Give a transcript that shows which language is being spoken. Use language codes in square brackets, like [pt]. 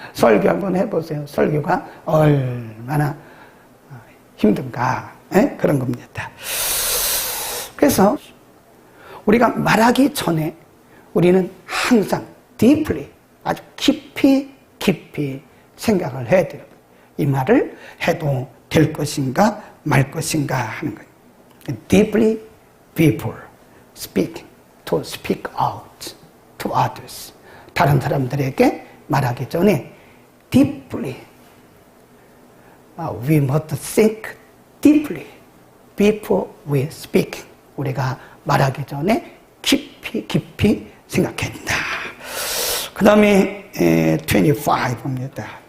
[ko] 설교 한번 해보세요. 설교가 얼마나 힘든가. 그런 겁니다. 그래서 우리가 말하기 전에 우리는 항상 deeply, 아주 깊이 생각을 해야 돼요. 이 말을 해도 될 것인가 말 것인가 하는 거예요. [en] Deeply before speaking, to speak out to others. [ko] 다른 사람들에게 말하기 전에 [en] deeply, we must think deeply before we speak. [ko] 우리가 말하기 전에 깊이 생각해야 된다. 그 다음에 25입니다.